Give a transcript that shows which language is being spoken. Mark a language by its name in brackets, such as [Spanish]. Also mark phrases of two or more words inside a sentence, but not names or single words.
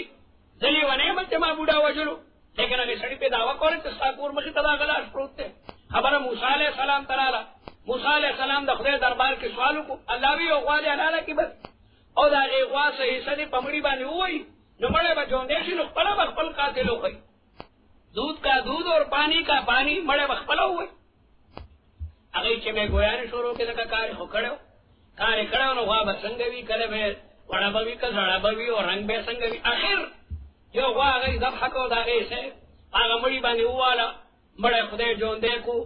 [Pashto] زه لیونی یم چې ما بوډا وژلو، لیکن هغې سړي پې دعوه کوله چې ستا کور مخې ته د هغه لاش پروت دی. خبره موسی [Arabic] علیه السلام [Pashto] ته راغله. موسی [Arabic] علیه السلام [Pashto] د خدای دربار کې سوال وکړو. الله وی یو غوا دې حلاله کړي بس، او د هغې غوا څه حصه دې په مړي باندې ووایي، نو مړی به ژوندی شي، نو خپله به خپل قاتل وښیي. [Urdu] دودھ کا دودھ اور پانی کا پانی، [Pashto] مړی به خپله ووایي. هغې چې مې ګویانې شروع کړې ځکه کار یې خو کړی و، کار یې کړی و، نو غوا به څنګه وي، کله به یې وړه به وي که زړه به وي، او رنګ به یې څنګه وي. اخر یو غوا هغې ذبحه کړو، د هغې حصه هغه مړي باندې وواله، مړی خدای ژوندی کړو.